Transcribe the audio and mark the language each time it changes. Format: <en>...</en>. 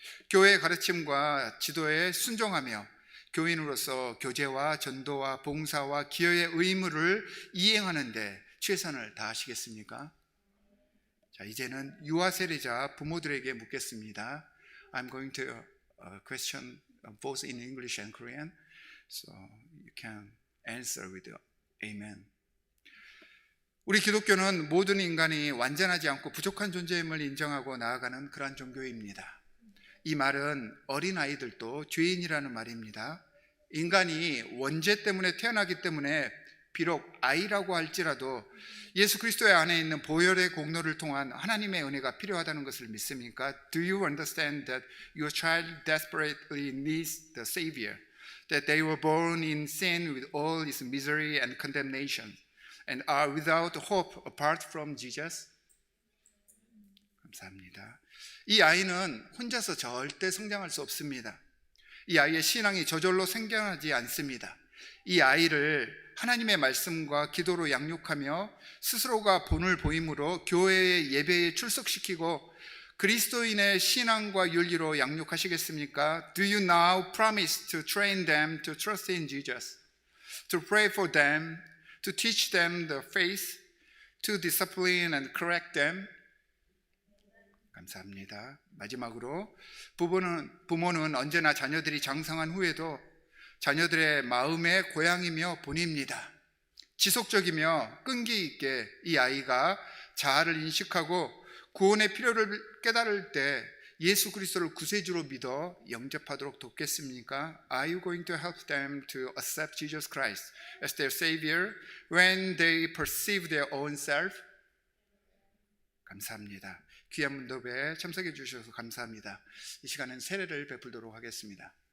<ko>교회의 가르침과 지도에 순종하며 교인으로서 교제와 전도와 봉사와 기여의 의무를 이행하는 데 최선을 다하시겠습니까? 자, 이제는 유아 세례자 부모들에게 묻겠습니다.</ko> <en>I'm going to question both in English and Korean, so you can answer with amen.</en> <ko>우리 기독교는 모든 인간이 완전하지 않고 부족한 존재임을 인정하고 나아가는 그러한 종교입니다. 이 말은 어린아이들도 죄인이라는 말입니다. 인간이 원죄 때문에 태어나기 때문에 비록 아이라고 할지라도 예수 그리스도의 안에 있는 보혈의 공로를 통한 하나님의 은혜가 필요하다는 것을 믿습니까?</ko> <en>Do you understand that your child desperately needs the Savior? That they were born in sin with all its misery and condemnation and are without hope apart from Jesus?</en> <ko>감사합니다. 이 아이는 혼자서 절대 성장할 수 없습니다. 이 아이의 신앙이 저절로 생겨나지 않습니다. 이 아이를 하나님의 말씀과 기도로 양육하며 스스로가 본을 보임으로 교회의 예배에 출석시키고 그리스도인의 신앙과 윤리로 양육하시겠습니까?</ko> <en>Do you now promise to train them to trust in Jesus, to pray for them, to teach them the faith, to discipline and correct them.</en> <ko>감사합니다. 마지막으로 부모는 언제나 자녀들이 장성한 후에도 자녀들의 마음의 고향이며 본입니다. 지속적이며 끈기 있게 이 아이가 자아를 인식하고 구원의 필요를 깨달을 때 예수 그리스도를 구세주로 믿어 영접하도록 돕겠습니까?</ko> <en>Are you going to help them to accept Jesus Christ as their Savior when they perceive their own self?</en> <ko>감사합니다. 귀한 문답에 참석해 주셔서 감사합니다. 이 시간은 세례를 베풀도록 하겠습니다.</ko>